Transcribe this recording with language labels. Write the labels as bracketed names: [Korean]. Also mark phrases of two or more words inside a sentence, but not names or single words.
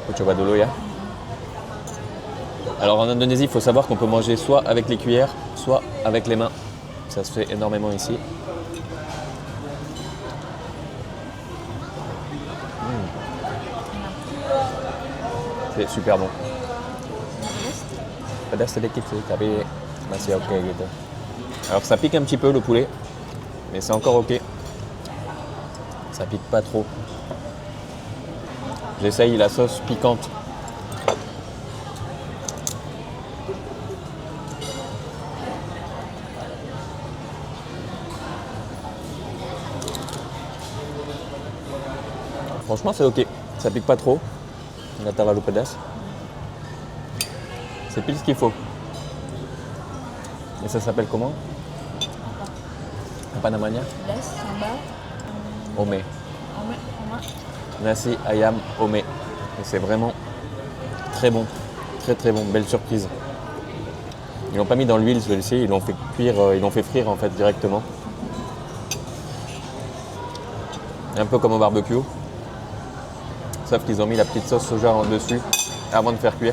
[French] Alors en Indonésie, il faut savoir qu'on peut manger soit avec les cuillères, soit avec les mains. Ça se fait énormément ici. C'est super bon. [Indonesian] Pedas sedikit sih, tapi masih ok gitu. [French] Alors ça pique un petit peu le poulet, mais c'est encore ok. Ça pique pas trop. J'essaye la sauce piquante. Franchement c'est ok, ça pique pas trop. [Indonesian] Nggak terlalu pedas. [French] C'est pile ce qu'il faut. Et ça s'appelle comment? [Indonesian] Apa namanya? Sambal. Ome. Nasi ayam ome. [French] Et c'est vraiment très bon. Très très bon. Belle surprise. Ils l'ont pas mis dans l'huile celui-ci, ils l'ont fait cuire, ils l'ont fait frire en fait directement. Un peu comme au barbecue. Sauf qu'ils ont mis la petite sauce soja en dessus avant de faire cuire.